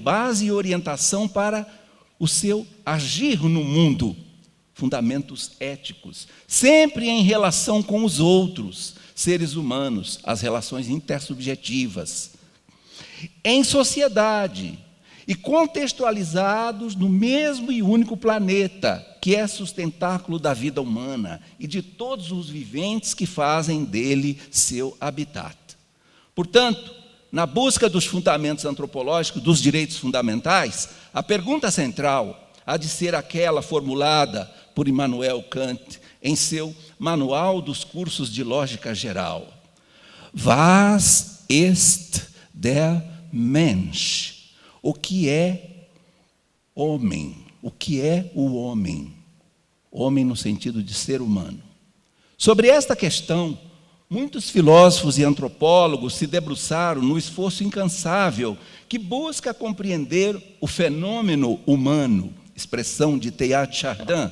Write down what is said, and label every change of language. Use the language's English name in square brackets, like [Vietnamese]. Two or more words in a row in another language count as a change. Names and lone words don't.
[Portuguese] base e orientação para o seu agir no mundo, fundamentos éticos, sempre em relação com os outros, seres humanos, as relações intersubjetivas, em sociedade e contextualizados no mesmo e único planeta, que é sustentáculo da vida humana e de todos os viventes que fazem dele seu habitat. Portanto, na busca dos fundamentos antropológicos, dos direitos fundamentais, a pergunta central há de ser aquela formulada por Immanuel Kant em seu Manual dos Cursos de Lógica Geral. [German] Was ist der Mensch? [Portuguese] O que é homem? O que é o homem? Homem no sentido de ser humano. Sobre esta questão, muitos filósofos e antropólogos se debruçaram no esforço incansável que busca compreender o fenômeno humano, expressão de Teilhard de Chardin.